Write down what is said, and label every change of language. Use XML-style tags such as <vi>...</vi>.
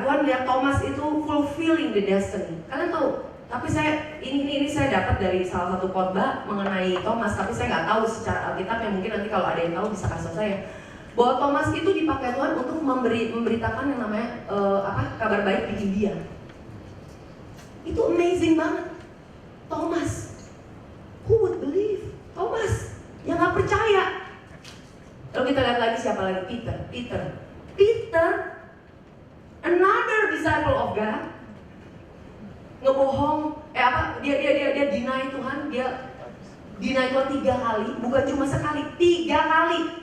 <id>Tuhan lihat Thomas itu</id> <en>fulfilling the destiny.</en> <id>Kalian tahu? Tapi ini saya dapat dari salah satu khotbah mengenai Thomas. Tapi saya nggak tahu secara Alkitab, yang mungkin nanti kalau ada yang tahu bisa kasih saya. Bahwa Thomas itu dipakai Tuhan untuk memberitakan yang namanya kabar baik di India. Itu amazing banget.</id> <en>Thomas, who would believe?</en> <id>Thomas yang nggak percaya. Lalu kita lihat lagi siapa lagi? Peter,</id> <en>another disciple of God,</en> <id>ngebohong, dia deny Tuhan, dia deny Tuhan 3 kali, bukan cuma sekali, 3 kali.</id>